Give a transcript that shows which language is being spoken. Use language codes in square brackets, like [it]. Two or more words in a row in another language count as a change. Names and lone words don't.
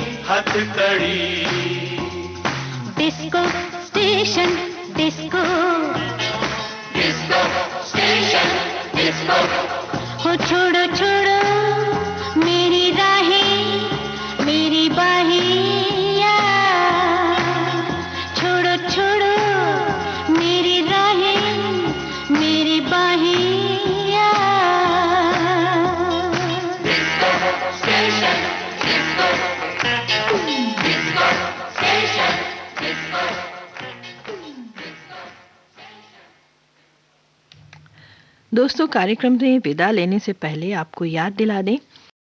[hi] हथकड़ी। [en] disco station disco, Disco station, disco. [hi] हो छोड़ो छोड़ो मेरी राहें मेरी बाहिया, छोड़ो छोड़ो मेरी राहें मेरी बाहिया। [en] Disco station, disco. Disco station, disco. [hi] दोस्तों, कार्यक्रम में विदा लेने से पहले आपको याद दिला दें